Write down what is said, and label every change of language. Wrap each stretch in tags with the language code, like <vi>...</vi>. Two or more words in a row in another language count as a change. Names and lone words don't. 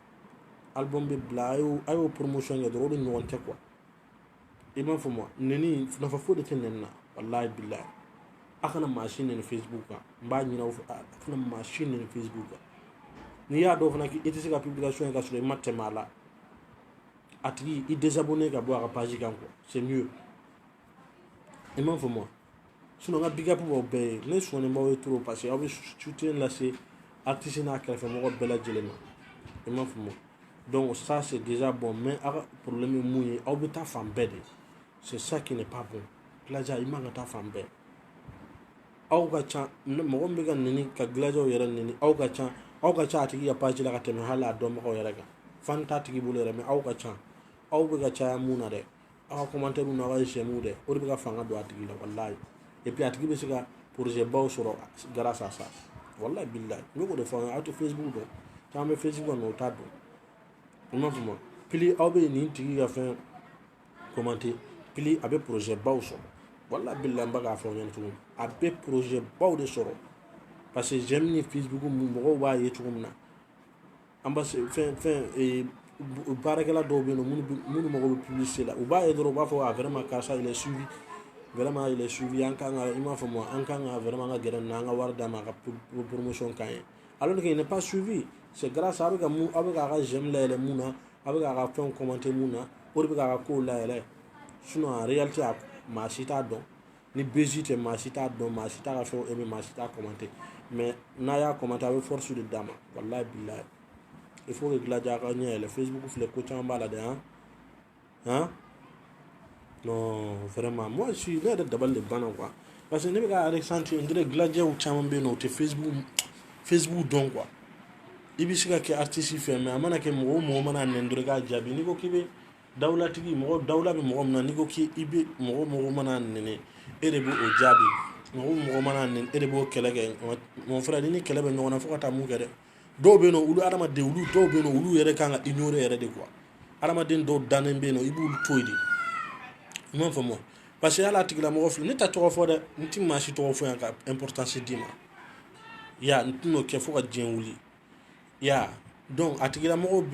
<bm>bila a y'o promotion kɛ dɔrɔn o de ɲɔgɔn tɛ quoi i m'a faamu nɛni nafa foyi de tɛ nɛni na wallahi billahi a kana maa si nɛni Facebook kan n b'a ɲini aw fɛ a kana maa si nɛni Facebook kan n'i y'a dɔn fana k'i tɛ se ka publication kɛ ka sɔrɔ i ma tɛmɛ a la a tigi i désabonné ka bɔ a ka page kan quoi</bm> <fr>c'est mieux</fr> <bm>i m'a faamu sinon n ka</bm> <en>big up</en> <bm>b'aw bɛɛ ye ne sɔnnen b'aw ye trop</bm> <fr>parce que</fr> <bm>aw bɛ soutien lase artiste n'a kɛrɛfɛmɔgɔ bɛɛ lajɛlen ma i m'a faamu</bm> <fr>donc ça c'est déjà bon mais</fr> <bm>a ka problème ye mun ye aw bɛ taa fan bɛɛ de</bm> <fr>c'est ça qui n'est pas bon</fr> <bm>Glaja i man ka taa fan bɛɛ aw ka ca mɔgɔ min bɛ ka nɛni ka Glajaw yɛrɛ nɛni aw ka ca a tigi ka page la ka tɛmɛ hali a dɔnbagaw yɛrɛ kan fan t'a tigi bolo yɛrɛ mais aw ka ca aw bɛ ka caya mun na dɛ aw ka commentaire n'aw ka j'aime dɛ o de bɛ ka fanga don a tigi la wallahi</bm> <fr>et puis</fr> <bm>a tigi bɛ se ka projet baw sɔrɔ</bm> <fr>grâce à ça</fr> <bm>wallahi billahi n bɛ k'o de fɔ aw tɛ Facebook dɔn caman bɛ Facebook dɔn o t'a dɔn i m'a faamu pili aw bɛ nin tigi ka fɛn commenter pili a bɛ projet baw sɔrɔ wallahi billahi n bɛ k'a fɔ aw ɲɛna cogo min a bɛ projet baw de sɔrɔ</bm> <fr>parce que</fr> <bm>j'aime ni Facebook mɔgɔw b'a ye cogo min na an b'a fɛn baarakɛla dɔw bɛ yen minnu mago bɛ publicité la u b'a ye dɔrɔn u b'a fɔ ah</bm> <fr>vraiment karisa il est suivi</fr> <bm>vraiment il est suivi an kan ka i m'a faamu an kan ka vraiment ka gɛrɛ nin na an ka wari d'a ma a ka promotion k'an ye</bm> <fr>alors que il n'est pas suivi c'est grâce</fr> <bm>a bɛ k'a ka j'aime layɛlɛ mun na a bɛ k'a ka fɛnw commenter mun na o de bɛ k'a ka kow layɛlɛ</bm> <fr>sinon en réalité</fr> <bm>maa si t'a dɔn ni bezi tɛ maa si t'a dɔn maa si t'a ka fɛnw aimer maa si t'a commenter mais n'a y'a commenter a bɛ</bm> <fr>force de</fr> <bm>d'a ma wallahi billahi</bm> <fr>il faut que</fr> <bm>Glaja ka ɲɛ yɛlɛ Facebook filɛ ko caman b'a la dɛ hein</bm> <fr>non vraiment moi je suis</fr> <bm>ne yɛrɛ dabali de banna quoi parce que ne bɛ ka ressentir</bm> <fr>on dirait</fr> <bm>Glajaw caman bɛ yen nɔ o tɛ Facebook dɔn quoi i bɛ se ka kɛ artiste fɛ mais a mana kɛ mɔgɔ o mɔgɔ mana nɛni dɔrɔn i k'a jaabi n'i ko k'i bɛ dawulatigi dawula bɛ mɔgɔ min na n'i ko k'i bɛ mɔgɔ mana nɛni e de b'o jaabi mɔgɔ mana nɛni e de b'o kɛlɛ kɛ</bm> <fr>mon frère</fr> <bm>ni kɛlɛ bɛ ɲɔgɔn na fo ka taa mun kɛ dɛ dɔw bɛ yen nɔ olu adamaden dɔw bɛ yen nɔ olu yɛrɛ kan ka ignorer yɛrɛ de quoi adamaden dɔw dannen bɛ yen nɔ i b'olu to yen de i m'a faamu parce que hali a tigilamɔgɔ filɛ ne tɛ tɔgɔ fɔ dɛ n ti maa si tɔgɔ fɔ yan ka importance d'i ma ya n tɛn'o kɛ fo ka diɲɛ wuli ya donc a tigilamɔgɔw bɛ</bm>